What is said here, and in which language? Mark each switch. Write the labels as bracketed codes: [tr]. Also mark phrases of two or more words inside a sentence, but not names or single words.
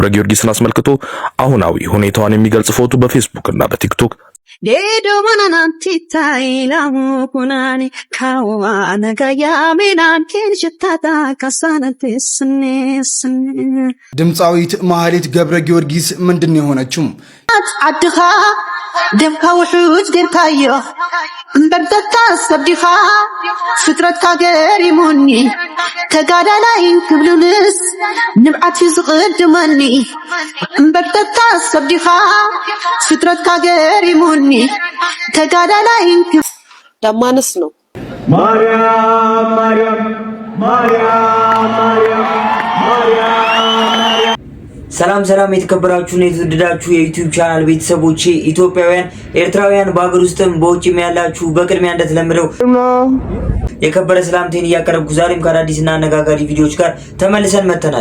[am] ገብረ ጊዮርጊስን አስመልክቶ አሁናዊ ሁኔታዋን የሚገልጽ ፎቶ በፌስቡክ እና በቲክቶክ ዴዶ ማናናንቲታይ ላሙኩናኒ ካዋ ነጋያ ሜናን ኬንሽታታ ካሳነትስኔስ ድምፃዊት ማህሌት ገብረ ጊዮርጊስ ምንድን የሆነችው? [ti] አድኻ ደምካ ውሑድ ጌርካዮ እምበርተታ ሰብዲኻ ፍጥረትካ ገሪሙኒ ተጋዳላይ ክብሉንስ ንብዓት ዝቕድመኒ እምበርተታ ሰብዲኻ ፍጥረትካ ገሪሙኒ ተጋዳላይ [am] ደማነስ ነው። ማርያም ማርያም ማርያም ማርያም ማርያም ሰላም የተከበራችሁና የተወደዳችሁ የዩቲዩብ ቻናል ቤተሰቦቼ ኢትዮጵያውያን ኤርትራውያን በአገር ውስጥም በውጭም ያላችሁ በቅድሚያ እንደተለመደው የከበረ ሰላምታዬን እያቀረብኩ ዛሬም ከአዳዲስና አነጋጋሪ ቪዲዮዎች ጋር ተመልሰን መጥተናል።